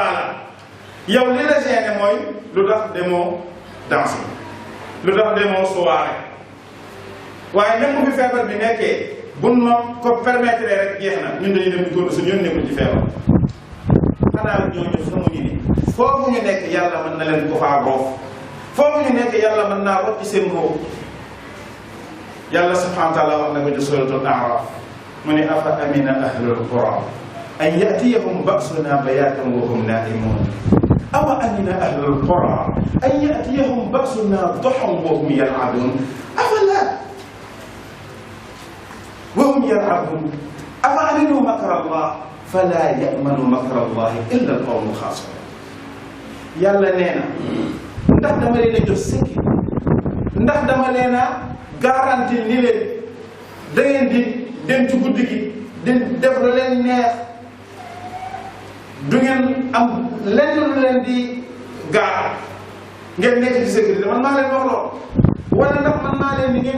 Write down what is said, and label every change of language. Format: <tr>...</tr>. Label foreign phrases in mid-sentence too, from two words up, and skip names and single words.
<wo>taala yow li la gêné mooy lu tax demoo danse lu tax demoo soirée waaye même bu fi feebar bi nekkee buñ ma ko permettre rek jeex na ñun dañuy dem di góor suñu yoon nekkul ci feebar xanaa ñooñu xamuñu ni foofu ñu nekk yàlla mën na leen ko faa roof foofu ñu nekk yàlla mën naa rot ci seen roof yàlla</wo> <ar>سبحانه وتعالى</ar> <wo>wax na ko ci suratul A'raf mu ne</wo> <ar>أفأمن أهل القرى أن يأتيهم بأسنا بياتا وهم نائمون أوأمن أهل القرى أن يأتيهم بأسنا ضحى وهم يلعبون أفلا وهم يلعبون أفأمنوا مكر الله فلا يأمن مكر الله إلا القوم الخاسرون</ar> <wo>yàlla nee na ndax dama leen a jox sécurité ndax dama leen a garanti ni leen da ngeen di dem ci guddi gi di def la leen neex du ngeen am lenn lu leen di gaar ngeen nekk ci sécurité man maa leen wax lool wala ndax man maa leen ni ngeen</wo>